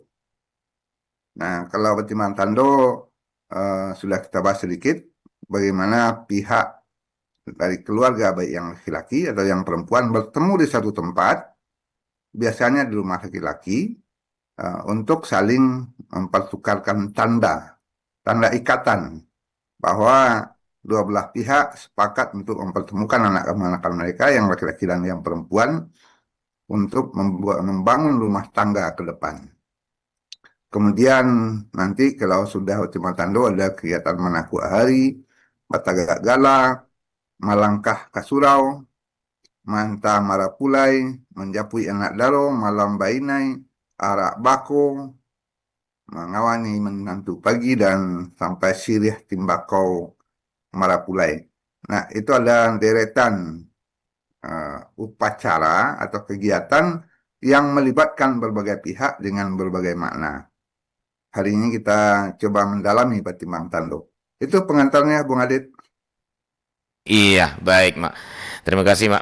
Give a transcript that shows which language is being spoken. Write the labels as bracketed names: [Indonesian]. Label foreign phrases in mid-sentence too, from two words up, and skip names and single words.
[Indonesian] Nah, kalau Batimbang Tando sudah kita bahas sedikit, bagaimana pihak dari keluarga baik yang laki-laki atau yang perempuan bertemu di satu tempat, biasanya di rumah laki-laki, untuk saling mempertukarkan tanda ikatan bahwa dua belah pihak sepakat untuk mempertemukan anak-anak mereka yang laki-laki dan yang perempuan untuk membangun rumah tangga ke depan. Kemudian nanti kalau sudah Batimbang Tando ada kegiatan Manaku Hari, Batagak Gala, Malangkah Kasurau, Manta Marapulai, Menjapui Anak Daro, Malam Bainai, Arak Bako, mengawani menantu pagi dan sampai sirih timbakau marapulai. Nah, itu ada deretan upacara atau kegiatan yang melibatkan berbagai pihak dengan berbagai makna. Hari ini kita coba mendalami Batimbang Tanduk. Itu pengantarnya, Bung Adit. Iya, baik, Mak. Terima kasih, Mak.